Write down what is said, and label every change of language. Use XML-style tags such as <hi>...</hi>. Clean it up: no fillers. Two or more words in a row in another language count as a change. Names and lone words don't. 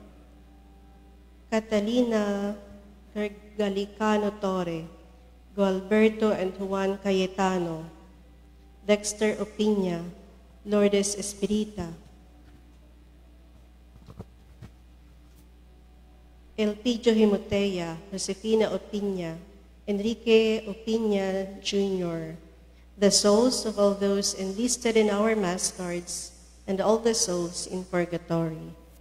<en>Catalina Galicano Torre, Gualberto and Juan Cayetano, Dexter Opiña, Lourdes Espirita, Elpidio Himotea, Josefina Opiña, Enrique Opiña Jr., the souls of all those enlisted in our Mass cards, and all the souls in purgatory.</en>